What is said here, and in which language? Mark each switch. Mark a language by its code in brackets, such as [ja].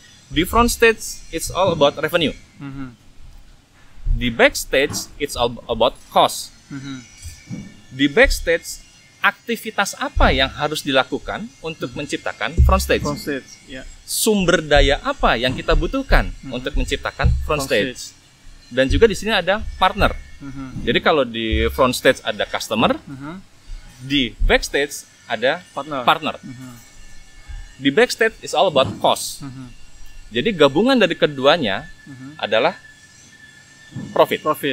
[en] Di front stage, it's all about revenue. Di backstage, it's all about cost. [id] Di backstage, aktivitas apa yang harus dilakukan untuk menciptakan front stage? Sumber daya apa yang kita butuhkan untuk menciptakan front stage? Dan juga di sini ada partner. Jadi kalau di front stage ada customer, di backstage ada partner. [en] Di backstage is all about cost. [id] Jadi gabungan dari keduanya adalah profit.